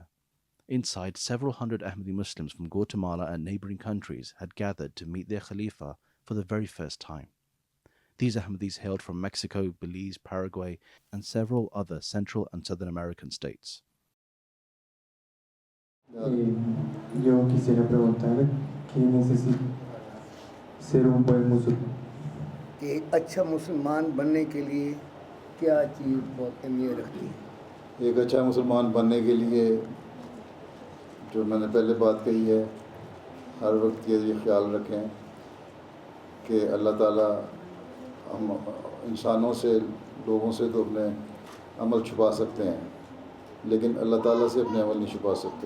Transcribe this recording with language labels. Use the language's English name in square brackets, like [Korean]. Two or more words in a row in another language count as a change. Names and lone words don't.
[English] Inside, several hundred Ahmadi Muslims from Guatemala and neighboring countries had gathered to meet their Khalifa for the very first time. These Ahmadis hailed from Mexico, Belize, Paraguay, and several other Central and Southern American states. [Spanish] Yo quisiera preguntar qué necesita ser un buen musulmán. [Urdu] ایک اچھا مسلمان بننے کے لیے کیا چیز بہت اہمیت رکھتی ہے? ایک اچھا مسلمان بننے کے لیے جو میں نے پہلے بات کہی ہے، ہر وقت یہ خیال رکھیں کہ اللہ تعالیٰ ہم انسانوں سے، لوگوں سے تو اپنے عمل چھپا سکتے ہیں، لیکن اللہ تعالیٰ سے اپنے عمل نہیں چھپا سکتے.